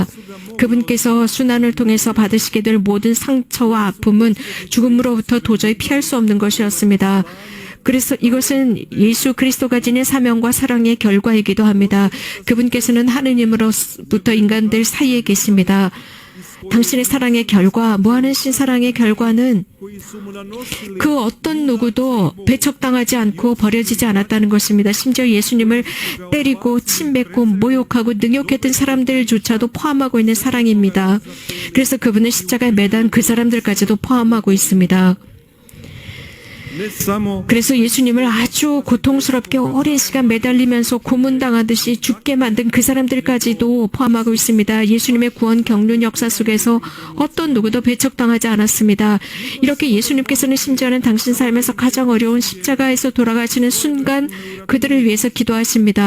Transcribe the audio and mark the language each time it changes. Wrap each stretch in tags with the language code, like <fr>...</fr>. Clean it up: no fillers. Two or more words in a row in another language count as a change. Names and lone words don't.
<ko>그분께서 순환을 통해서 받으시게 될 모든 상처와 아픔은 죽음으로부터 도저히 피할 수 없는 것이었습니다. 그래서 이것은 예수 그리스도가 지닌 사명과 사랑의 결과이기도 합니다. 그분께서는 하느님으로부터 인간들 사이에 계십니다. 당신의 사랑의 결과, 무한하신 사랑의 결과는</ko> <hr>koji su mu nanosili</hr> <ko>그 어떤 누구도 배척당하지 않고 버려지지 않았다는 것입니다. 심지어 예수님을 때리고 침뱉고 모욕하고 능욕했던 사람들조차도 포함하고 있는 사랑입니다. 그래서 그분은 십자가에 매단 그 사람들까지도 포함하고 있습니다.</ko> <hr>ne samo</hr> <ko>그래서 예수님을 아주 고통스럽게 오랜 시간 매달리면서 고문당하듯이 죽게 만든 그 사람들까지도 포함하고 있습니다. 예수님의 구원 경륜 역사 속에서 어떤 누구도 배척당하지 않았습니다. 이렇게 예수님께서는 심지어는 당신 삶에서 가장 어려운 십자가에서 돌아가시는 순간 그들을 위해서 기도하십니다.</ko>